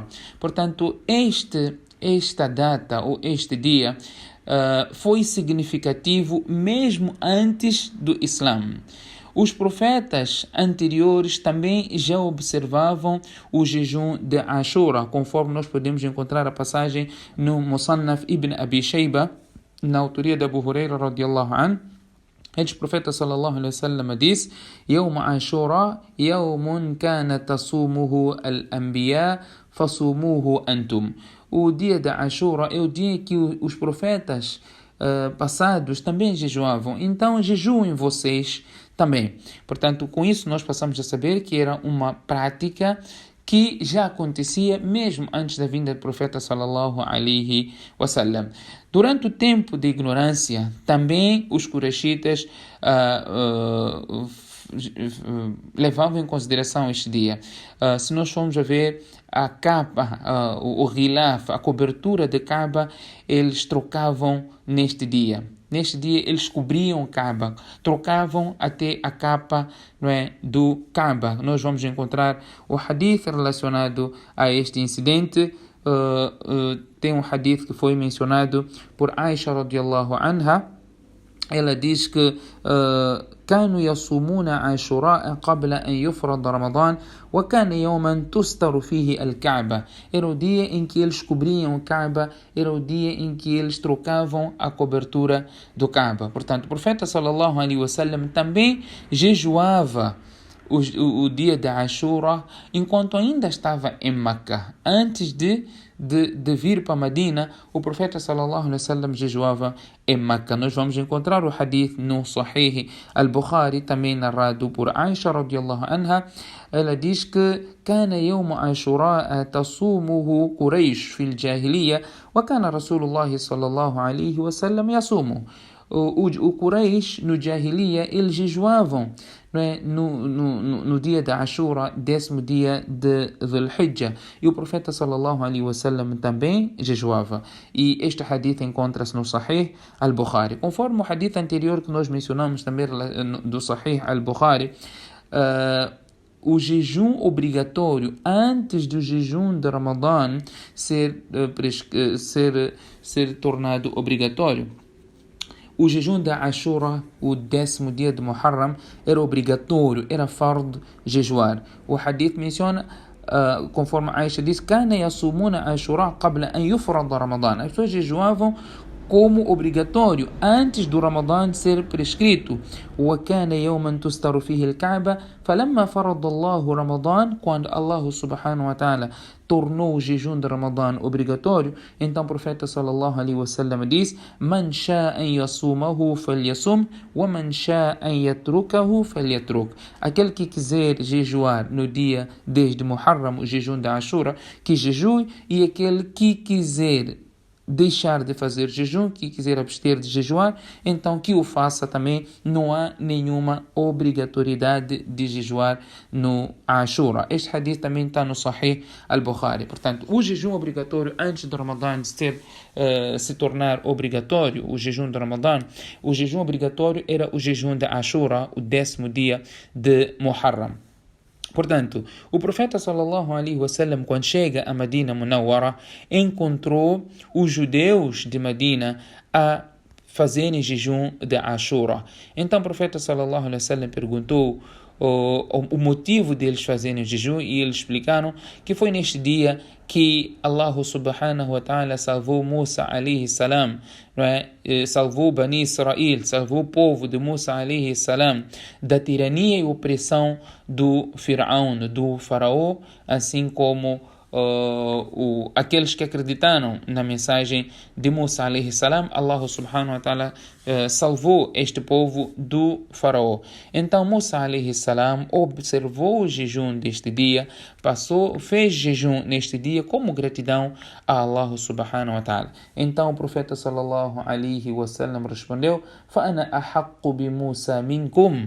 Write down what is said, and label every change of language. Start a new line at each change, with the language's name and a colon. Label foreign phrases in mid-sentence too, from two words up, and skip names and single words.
Portuguese: Portanto, esta data ou este dia foi significativo mesmo antes do Islã. Os profetas anteriores também já observavam o jejum de Ashura, conforme nós podemos encontrar a passagem no Musannaf ibn Abi Shayba, na autoria de Abu Huraira
Arabic: رضي الله عنه.
Portuguese: O profeta
Arabic: صلى الله عليه وسلم
Portuguese: diz:
Arabic: يوم عاشوراء يوم كان تصومه الأنبياء فصوموه أنتم.
Portuguese: O dia de Ashura é o dia que os profetas passados também jejuavam, então jejuem vocês também. Portanto, com isso nós passamos a saber que era uma prática que já acontecia mesmo antes da vinda do profeta
Arabic: صلى الله عليه وسلم.
Portuguese: Durante o tempo de ignorância, também os Quraishitas levavam em consideração este dia. Se nós formos a ver a capa, o ghilaf, a cobertura de Kaaba, eles trocavam neste dia. Neste dia eles cobriam Kaaba, trocavam até a capa, não é, do Kaaba. Nós vamos encontrar o hadith relacionado a este incidente. Tem um hadith que foi mencionado por Aisha
Arabic: رضي الله عنها.
Portuguese: Ela diz que
Arabic: كانوا يصومون عاشوراء قبل أن يفرض رمضان وكان يوما تستر فيه الكعبة.
Portuguese: Era o dia em que eles cobriam o Kaaba, era o dia em que eles trocavam a cobertura do Kaaba. Portanto, o profeta
Arabic: صلى الله عليه وسلم
Portuguese: também jejuava o dia de Ashura enquanto ainda estava em Meca. Antes de vir para Medina, o profeta
Arabic: صلى الله عليه وسلم
Portuguese: jejuava em Meca. Nós vamos encontrar o hadith no Sahih al-Bukhari, também narrado por Aisha
Arabic: رضي الله عنها.
Portuguese: Ela diz que
Arabic: كان يوم عاشوراء تصومه قريش في الجاهلية وكان رسول الله صلى الله عليه وسلم يصومه.
Portuguese: O Quraysh no Jahiliya eles jejuavam, não é? no dia de Ashura, 10º dia de Dhul-Hijjah, e o profeta
Arabic: صلى الله عليه وسلم
Portuguese: também jejuava. E este hadith encontra-se no Sahih al-Bukhari. Conforme o hadith anterior que nós mencionamos também do Sahih al-Bukhari, o jejum obrigatório antes do jejum de Ramadã ser tornado obrigatório. o jejum da Ashura, o 10º dia de Muharram, era obrigatório, era fardo jejuar. O hadith menciona, conforme Aisha disse,
Arabic: كان يصومون عاشوراء قبل أن يفرض رمضان.
Portuguese: As pessoas jejuavam como obrigatório antes do Ramadã ser prescrito.
Arabic: وكان يوما تستر فيه الكعبة فلما فرض الله رمضان,
Portuguese: quando Allah
Arabic: سبحانه وتعالى
Portuguese: tornou o jejum de Ramadã obrigatório, então o profeta
Arabic: صلى الله عليه وسلم
Portuguese: diz:
Arabic: من شاء أن يصومه فليصم ومن شاء أن يتركه فليترك.
Portuguese: Aquele que quiser jejuar no dia 10 de Muharram, o jejum da Ashura, que jejue, e aquele que quiser deixar de fazer jejum, que quiser abster de jejuar, então que o faça também. Não há nenhuma obrigatoriedade de jejuar no Ashura. Este hadith também está no Sahih al-Bukhari. Portanto, o jejum obrigatório antes do Ramadã se tornar obrigatório, o jejum de Ramadã, o jejum obrigatório era o jejum de Ashura, o 10º dia de Muharram. Portanto, o profeta
Arabic: صلى الله عليه وسلم,
Portuguese: quando chega a Medina Munawwara, encontrou os judeus de Medina a fazerem jejum de Ashura. Então o profeta
Arabic: صلى الله عليه وسلم
Portuguese: perguntou o motivo deles fazerem o jejum, e eles explicaram que foi neste dia que Allah
Arabic: سبحانه وتعالى
Portuguese: salvou Musa
Arabic: عليه السلام,
Portuguese: não é? Salvou Bani Israel, salvou o povo de Musa
Arabic: عليه السلام
Portuguese: da tirania e opressão do faraó, assim como aqueles que acreditaram na mensagem de Musa
Arabic: عليه السلام.
Portuguese: Allah
Arabic: سبحانه وتعالى
Portuguese: salvou este povo do faraó. Então Musa
Arabic: عليه السلام
Portuguese: observou o jejum deste dia, fez jejum neste dia como gratidão a Allah
Arabic: سبحانه وتعالى.
Portuguese: Então o profeta
Arabic: صلى الله عليه وسلم
Portuguese: respondeu:
Arabic: فَأَنَا أَحَقُّ بِمُوسَى مِنْكُمْ.